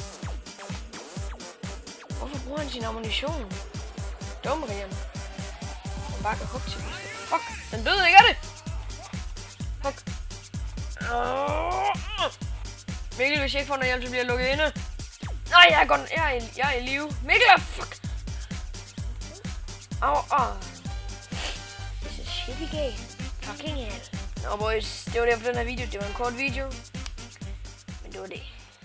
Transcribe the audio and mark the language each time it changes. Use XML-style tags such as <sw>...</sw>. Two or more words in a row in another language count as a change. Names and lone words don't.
<da>Hvorfor bruger han sin ammunition? Dumme Rian. Han bare kan hugge til. Fuck, den døde ikke af det! Fuck. Mikkel, hvis jeg ikke får noget hjælp, så bliver jeg lukket inde. Nej, jeg er i live. Mikkel, fuck!</da> <en>This is shitty game. Fucking hell.</en> <da>Nå boys, det var det for den her video. Det var en kort video. Men det var det.</da>